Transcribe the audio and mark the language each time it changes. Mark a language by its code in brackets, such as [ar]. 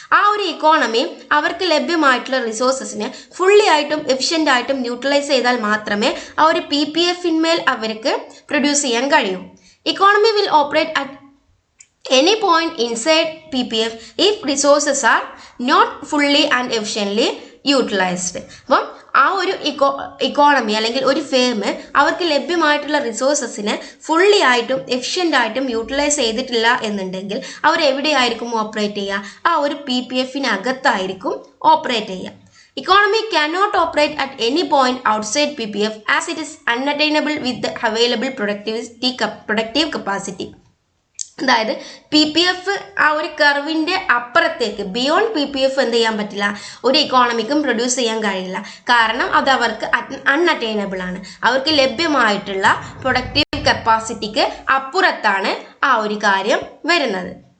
[ml] ആ ഒരു ഇക്കോണമി അവർക്ക് ലഭ്യമായിട്ടുള്ള റിസോഴ്സസിനെ ഫുള്ളി ആയിട്ടും എഫിഷ്യൻ്റ് ആയിട്ടും യൂട്ടിലൈസ് ചെയ്താൽ മാത്രമേ ആ ഒരു PPFന്മേൽ അവർക്ക് പ്രൊഡ്യൂസ് ചെയ്യാൻ കഴിയൂ. [en] Economy will operate at any point inside PPF if resources are not fully and efficiently utilized. [ml] അപ്പം ആ ഒരു ഇക്കോണമി അല്ലെങ്കിൽ ഒരു ഫേം അവർക്ക് ലഭ്യമായിട്ടുള്ള റിസോഴ്സസിനെ ഫുള്ളി ആയിട്ടും എഫിഷ്യൻ്റ് ആയിട്ടും യൂട്ടിലൈസ് ചെയ്തിട്ടില്ല എന്നുണ്ടെങ്കിൽ അവർ എവിടെയായിരിക്കും ഓപ്പറേറ്റ് ചെയ്യുക, ആ ഒരു PPFനകത്തായിരിക്കും ഓപ്പറേറ്റ് ചെയ്യുക. [en] Economy cannot operate at any point outside PPF as it is unattainable with the available productive capacity. [ml] അതായത് PPF ആ ഒരു കർവിൻ്റെ അപ്പുറത്തേക്ക് ബിയോണ്ട് PPF എന്ത് ചെയ്യാൻ പറ്റില്ല, ഒരു ഇക്കോണമിക്കും പ്രൊഡ്യൂസ് ചെയ്യാൻ കഴിയില്ല. കാരണം അത് അവർക്ക് അൺഅറ്റൈനബിൾ ആണ്. അവർക്ക് ലഭ്യമായിട്ടുള്ള പ്രൊഡക്റ്റീവ് കപ്പാസിറ്റിക്ക് അപ്പുറത്താണ് ആ ഒരു കാര്യം വരുന്നത്.